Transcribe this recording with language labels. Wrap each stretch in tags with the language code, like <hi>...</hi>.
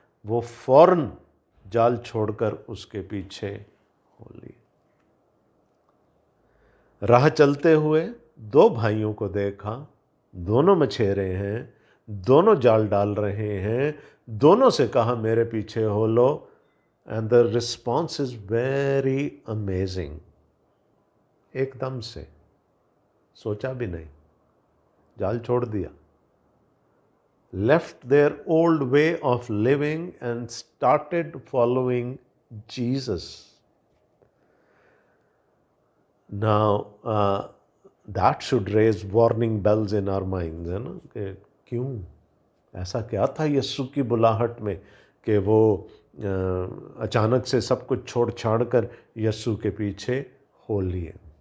<ur>وہ فوراً جال چھوڑ کر اس کے پیچھے ہو لی. راہ چلتے ہوئے دو بھائیوں کو دیکھا، دونوں مچھیرے ہیں، دونوں جال ڈال رہے ہیں. دونوں سے کہا میرے پیچھے ہو لو.</ur> <en>And the response is very amazing.</en> <ur>ایک دم سے، سوچا بھی نہیں، جال چھوڑ دیا.</ur> <en>left their old way of living and started following Jesus. Now, that should raise warning bells in our minds,</en> <ur>ہے نا، کہ کیوں ایسا کیا تھا یسوع کی بلاہٹ میں کہ وہ اچانک سے سب کچھ چھوڑ چھاڑ کر یسوع کے پیچھے ہو لیے.</ur>